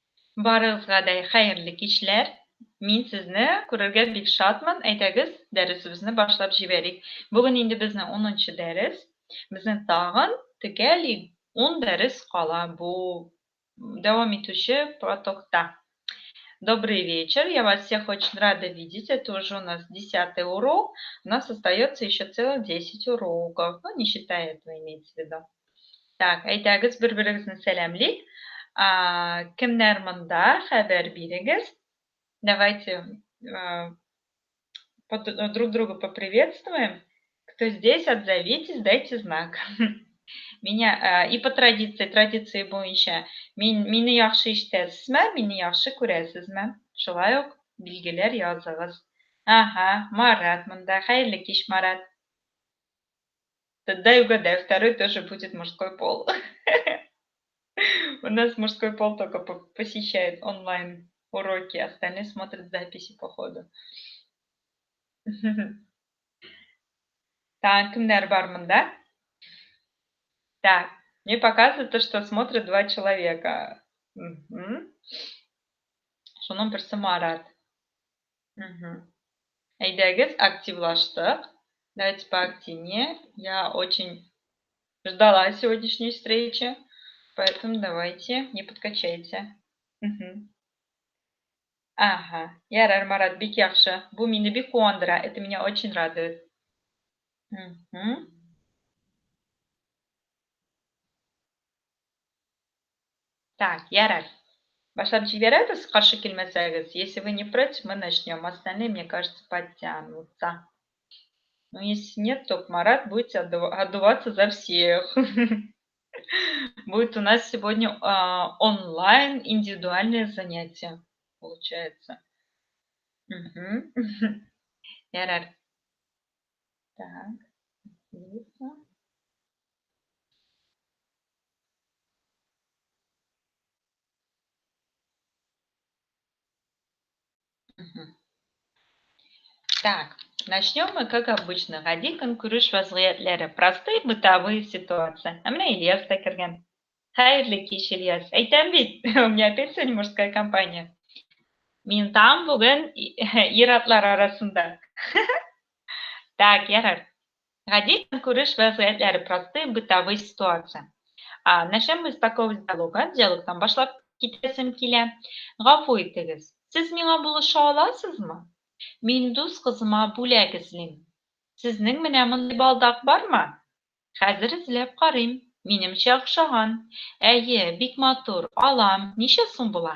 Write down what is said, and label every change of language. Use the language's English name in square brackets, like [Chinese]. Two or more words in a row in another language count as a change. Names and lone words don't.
[Tatar] Барыгызга да хәерле кичләр. Мин сезне күрергә бик шатмын. Әйдәгез, дәресебезне башлап җибәрик. Бүген инде безнең 10-нчы дәрес. Безнең тагын төгәли 10 дәрес кала бу дәвам итүче потокта. [Russian] Добрый вечер, я вас всех очень рада видеть. Это уже у нас 10-й урок. У нас остается еще целых 10 уроков. Ну, не считая этого, имеется в виду. Так, [Tatar] әйдәгез, бер-берегезне сәламлик. Кемнәр монда, хәбәр бирегез. [Russian] Давайте друг друга поприветствуем. Кто здесь, отзовитесь, дайте знак. Меня и по традиции [Tatar] буенча, мине яхшы ишетәсезме, мине яхшы күрәсезме? Шулай ук билгеләр языгыз. Ага, Марат монда. Хәерле кич, Марат. [Russian] Дай угадаю, второй тоже будет мужской пол. У нас мужской пол только посещает онлайн уроки, остальные смотрят записи по ходу. Так, [Tatar] кемнәр бар монда? [Russian] Так, мне показывает, что смотрят 2 человека. [Tatar] Шуның берсе Марат. Әйдәгез, активлаштык. [Russian] Давайте поактивнее. Я очень ждала сегодняшней встречи, поэтому давайте, не подкачайте. [Tatar] Ага, ярар, Марат, бик яхшы. Бу мине бик куандыра, [Russian] это меня очень радует. Так, [Tatar] ярар. Башлап җибәрәбез, каршы килмәсәгез. [Russian] Если вы не против, мы начнем. Остальные, мне кажется, подтянутся. Но если нет, то Марат будет отдуваться за всех. Будет у нас сегодня онлайн индивидуальное занятие, получается. Ярар. Так, отлично. Так, начнем мы, как обычно. [Tatar] Гади конкурыш вазгыятьләре. [Russian] Простые бытовые ситуации. [Tatar] А менә Ильяс та кергән. Хәерле кич, Ильяс. Әйтәм бит, [Russian] у меня опять сегодня мужская компания. [Tatar] Мин там бүген ир-атлар арасында. Так, ярар. Гади конкурыш вазгыятьләре. [Russian] Простые бытовые ситуации. Начнем мы с такого диалога. [Tatar] Диалогтан башлап китәсем килә. Гафу итегез. Сез миңа булыша аласызмы? Мин дус кызыма бүләк эзлим. Сезнең менә мондай балдак бармы? Хәзер эзләп карыйм. Минемчә охшаган. Әйе, бик матур. Алам. Ничә сум була?